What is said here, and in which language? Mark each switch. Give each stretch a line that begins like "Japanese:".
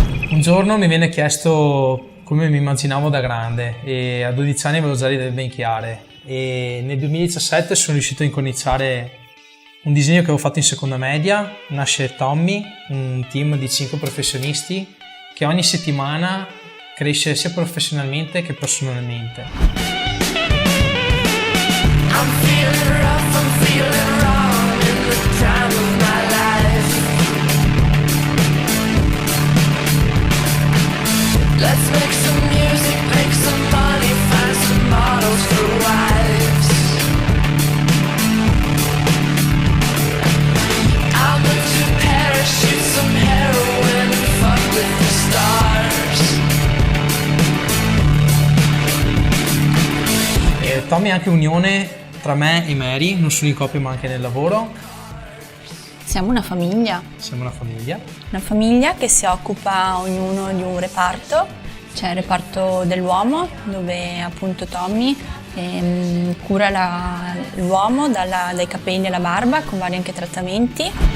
Italian: Un giorno mi viene chiesto come mi immaginavo da grande e a 12 anni avevo già le idee ben chiare e nel 2017 sono riuscito a incorniciare un disegno che avevo fatto in seconda media. Nasce Tommy, un team di 5 professionisti che ogni settimana cresce sia professionalmente che personalmente.
English: I'm feeling rough, I'm feeling wrong in the time of my life. Let's make some music, make some money, find some models for wives. I'll move to Paris, shoot some heroin and fuck with the stars.
Italian: E Tommy è anche unione tra me e Mary, non solo in coppia ma anche nel lavoro. Siamo una famiglia. Siamo una famiglia. Una famiglia che si occupa ognuno di un reparto. C'è il reparto dell'uomo, dove appunto Tommy cura l'uomo dai capelli alla barba, con vari anche trattamenti.